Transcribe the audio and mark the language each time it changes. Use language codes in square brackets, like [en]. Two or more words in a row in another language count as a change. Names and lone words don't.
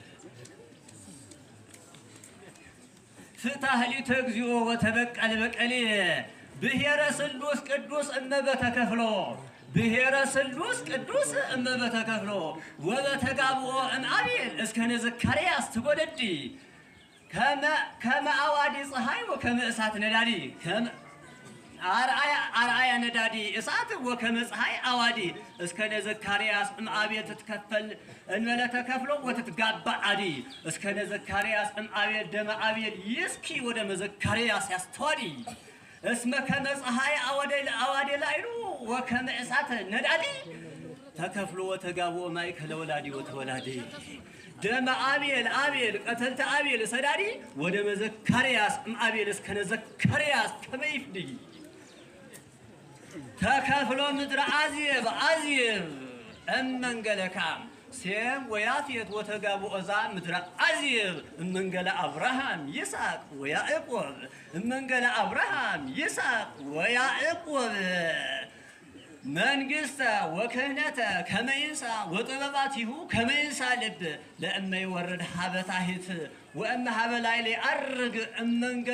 [gez] ፍታህሊተ እግዚኦ ወተበቀል በቀሌ ብሔረ ስሉስ ቅዱስ እመበተከፍሎ ብሔረ ስሉስ ቅዱስ እመበተከፍሎ ወበተጋብኦ እምአቤል እስከ ነዘካርያስ ትጎደዲ ከመ አዋዲ ፀሐይ ወከመ እሳት ነዳዲ አርአያ ነዳዲ እሳት ወከመ ፀሐይ አዋዲ እስከ ነዘካርያስ እምአቤል ትትከፈል እንበለ ተከፍሎ ወትትጋባ አዲ እስከ ነዘካርያስ እምአቤል ደመ አቤል ይስኪ ወደ መዘካርያስ ያስተዋዲ እስመ ከመ ፀሐይ አዋዴ ላይሉ ወከመ እሳት ነዳዲ ተከፍሎ ወተጋብኦ ማእከለ ወላዲ ወተወላዲ ደመ አቤል ቀተልተ አቤል ሰዳዲ ወደ መዘካርያስ እምአቤል እስከ ነዘካርያስ ከመ ይፍዲ ተከፍሎ ምድረ አዝየብ እመንገለካም ሴም ወያፌት ወተጋብኦ ዛ ምድረ አዝየብ እመንገለ አብርሃም ይስሐቅ ወያዕቆብ እመንገለ አብርሃም ይስሐቅ ወያዕቆብ መንግሥተ ወክህነተ ከመ ይንሣ ወጥበባቲሁ ከመ ይንሣ ልብ ለእመ ይወርድ ሀበ ታሕት ወእመ ሀበ ላዕሌ ዐርግ እመንገለ